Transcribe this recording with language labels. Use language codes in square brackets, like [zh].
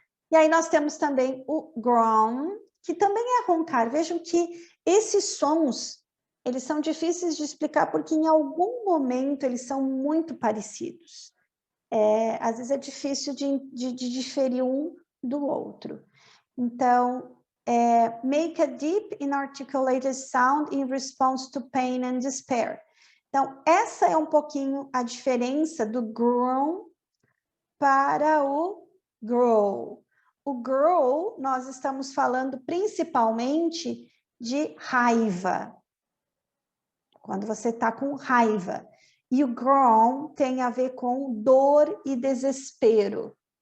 [pt] E aí nós temos também o groan, que também é roncar. Vejam que esses sons, eles são difíceis de explicar porque em algum momento eles são muito parecidos. Às vezes é difícil de diferir um do outro. [en] Então, make a deep inarticulated sound in response to pain and despair. [pt] Então, essa é um pouquinho a diferença do groan para o growl. O growl, nós estamos falando principalmente de raiva. Quando você está com raiva. E o groan tem a ver com dor e desespero.